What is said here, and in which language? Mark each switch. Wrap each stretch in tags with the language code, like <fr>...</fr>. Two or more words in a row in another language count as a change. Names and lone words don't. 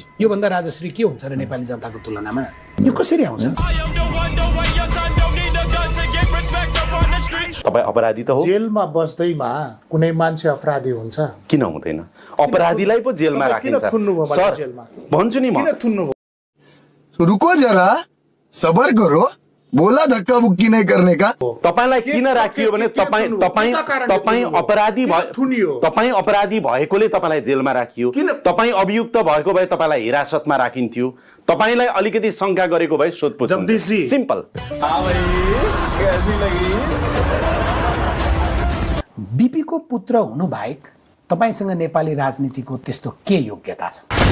<ne>योभन्दा राजश्री के हुन्छ र नेपाली जनताको तुलनामा? यो कसरी आउँछ? तपाईँ अपराधी त हो। जेलमा बस्दैमा कुनै मान्छे अपराधी हुन्छ? किन हुँदैन? अपराधीलाई पो जेलमा राखिन्छ सर। भन्छु नि म,</ne> <hi>रुको जरा, सबर करो, बोला धक्का मुक्की नहीं करने का।</hi> <ne>तपाईलाई किन राखियो भने तपाईँ अपराधी भएकोले तपाईलाई जेलमा राखियो, तपाईँ अभियुक्त भएको भए तपाईलाई हिरासतमा राखिन्थ्यो, तपाईलाई अलिकति शंका गरेको भए सोधपुछ हुन्थ्यो। सिम्पल। बीपी को पुत्र हुनु बाहेक तपाईसँग नेपाली राजनीतिको त्यस्तो के योग्यता छ?</ne>